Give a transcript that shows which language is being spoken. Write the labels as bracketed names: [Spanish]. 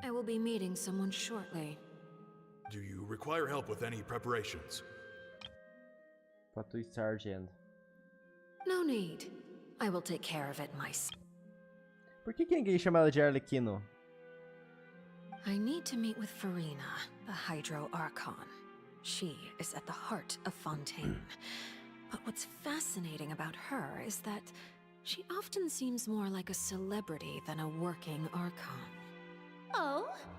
[English] I will be meeting someone shortly. Do you require help with any preparations? Fatui Sergeant. No need. I will take care of it myself. [Portuguese] Por que ninguém chama ela de Arlequino? [English] I need to meet with Farina, the Hydro Archon. She is at the heart of Fontaine. But what's fascinating about her is that she often seems more like a celebrity than a working Archon. Oh?